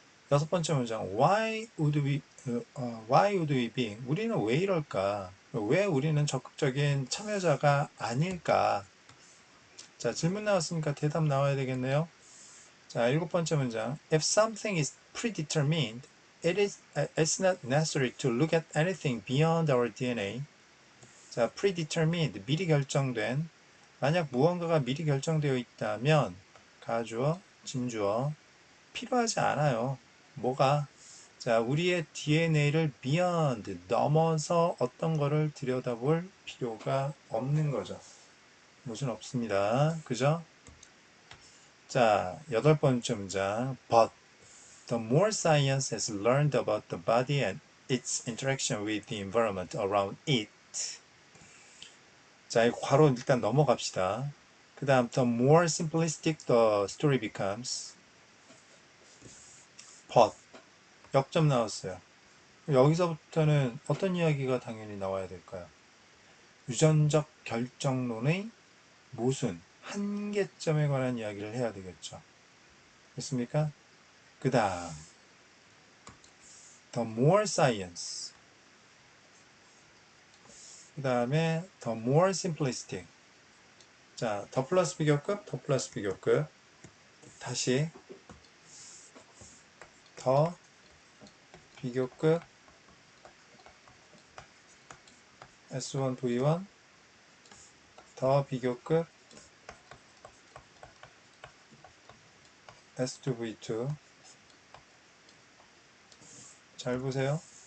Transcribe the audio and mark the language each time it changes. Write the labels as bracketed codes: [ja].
[ko] 여섯 번째 문장. [en] Why would we be? [ko] 우리는 왜 이럴까? 왜 우리는 적극적인 참여자가 아닐까? 자, 질문 나왔으니까 대답 나와야 되겠네요. 자, 일곱 번째 문장. [en] If something is predetermined, it's not necessary to look at anything beyond our DNA. [ko] 자, predetermined, 미리 결정된. 만약 무언가가 미리 결정되어 있다면 가주어, 진주어 필요하지 않아요. 뭐가? 자, 우리의 DNA를 beyond, 넘어서 어떤 거를 들여다볼 필요가 없는 거죠. 무슨 없습니다. 그죠? 자, 여덟 번째 문장. [en] But the more science has learned about the body and its interaction with the environment around it. [ko] 자, 이 괄호 일단 넘어갑시다. 그 다음, [en] the more simplistic the story becomes. [ko] But, 역점 나왔어요. 여기서부터는 어떤 이야기가 당연히 나와야 될까요? 유전적 결정론의 모순, 한계점에 관한 이야기를 해야 되겠죠. 됐습니까? 그 다음, [en] the more science. [ko] 그 다음에 [en] the more simplistic. [ko] 자, 더 플러스 비교급, 더 플러스 비교급. 다시 더 비교급 S1, V1 더 비교급 S2, V2 잘 보세요.